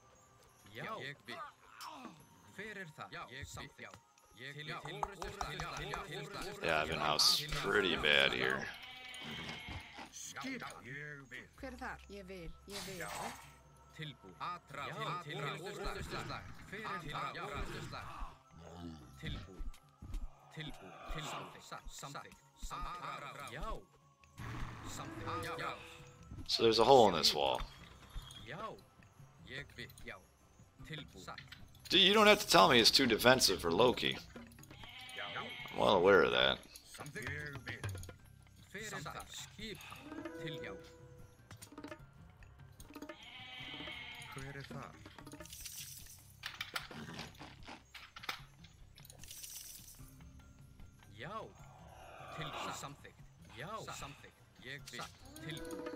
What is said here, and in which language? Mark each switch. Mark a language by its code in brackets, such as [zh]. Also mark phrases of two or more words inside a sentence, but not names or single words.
[en] Yeah, I've been house pretty bad here. [is] Skipan. Ég vil. Hver er þar? Ég vil. Ég vil. [en] So there's a hole in this wall. Dude, you don't have to tell me it's too defensive for Loki. I'm well aware of that. [is] Samþykkt. Ég vil. Hver er þar? Já. Samþykkt. Já. Samþykkt. Ég vil. Tilbúin.